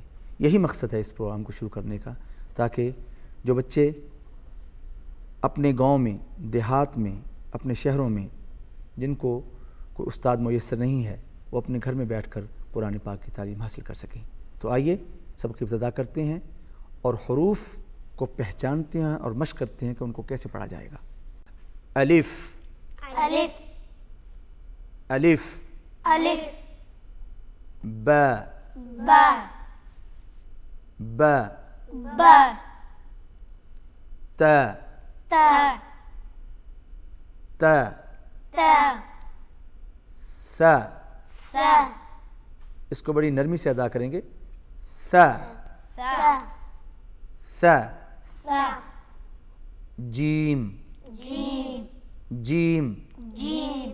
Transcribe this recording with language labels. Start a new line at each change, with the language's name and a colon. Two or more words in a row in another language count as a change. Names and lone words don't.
Urdu: یہی مقصد ہے اس پروگرام کو شروع کرنے کا، تاکہ جو بچے اپنے گاؤں میں، دیہات میں، اپنے شہروں میں جن کو کوئی استاد میسر نہیں ہے، وہ اپنے گھر میں بیٹھ کر قرآن پاک کی تعلیم حاصل کر سکیں۔ تو آئیے سبق ابتدا کرتے ہیں اور حروف کو پہچانتے ہیں اور مشق کرتے ہیں کہ ان کو کیسے پڑھا جائے گا۔ الف الف الف الف با با با با تا تا تا تا ثا، سا اس کو بڑی نرمی سے ادا کریں گے۔ ثا سا ثا سا جیم جیم جیم جیم